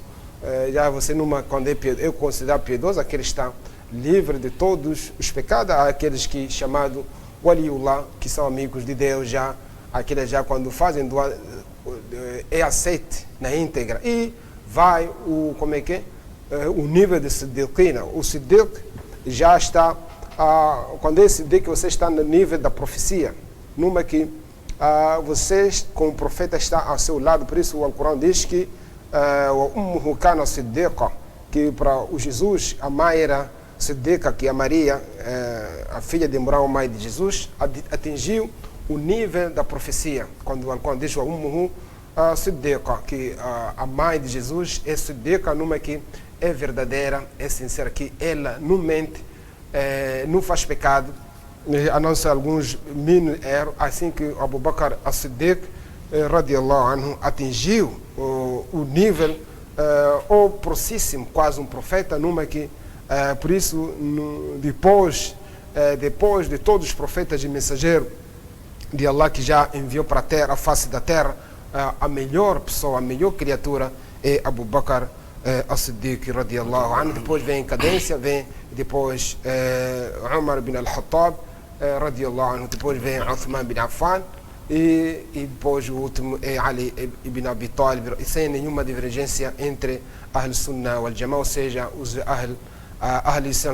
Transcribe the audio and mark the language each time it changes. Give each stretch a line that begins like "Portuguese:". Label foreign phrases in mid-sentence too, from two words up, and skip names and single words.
Portuguese: Já você quando é piedoso, eu considero piedoso aquele que está livre de todos os pecados, aqueles que chamado waliullah, que são amigos de Deus, aqueles quando fazem dua, é aceite na íntegra. E vai o nível de siddiqina. O siddiq já está, quando é siddiq, você está no nível da profecia, numa que você, como profeta, está ao seu lado. Por isso o Alcorão diz que
Arabic: أمه كان صديقة,
Portuguese: que para o Jesus a mãe era siddiqa, que a Maria, a filha de Imrão, a mãe de Jesus, atingiu o nível da profecia, quando o Alcorão diz
Arabic: أمه صديقة,
Portuguese: que a mãe de Jesus é siddiqa, numa que é verdadeira, é sincera, que ela não mente, não faz pecado, a não ser alguns mínimos erros, assim que Abu Bakr as-Siddiq
Arabic: رضي الله عنه,
Portuguese: atingiu o nível ou próximo, quase um profeta, numa que, por isso, depois de todos os profetas e mensageiros de Allah que já enviou para a terra, a face da terra, a melhor pessoa, a melhor criatura é Abu Bakr as-Siddiq
Arabic: رضي الله عنه.
Portuguese: Depois vem cadência, vem depois Umar bin al-Khattab
Arabic: رضي الله عنه,
Portuguese: depois vem Uthman bin Affan e depois o último é Ali ibn Abi Talib, e sem nenhuma divergência entre
Arabic: أهل السنة والجماعة,
Portuguese: ou seja, os
Arabic: أهل الإسلام.